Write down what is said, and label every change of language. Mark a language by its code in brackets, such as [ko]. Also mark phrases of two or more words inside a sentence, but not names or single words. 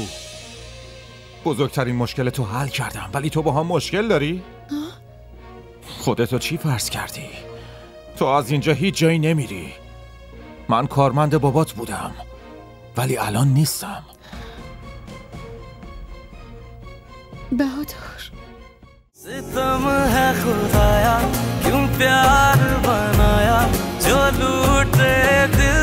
[fa] بزرگترین مشکل تو حل کردم ولی تو با هم مشکل داری؟ خودتو چی فرض کردی؟ تو از اینجا هیچ جایی نمیری. من کارمند بابات بودم ولی الان نیستم. بهادر، [hi] सितम है खुदाया क्यों प्यार बनाया जो लूटे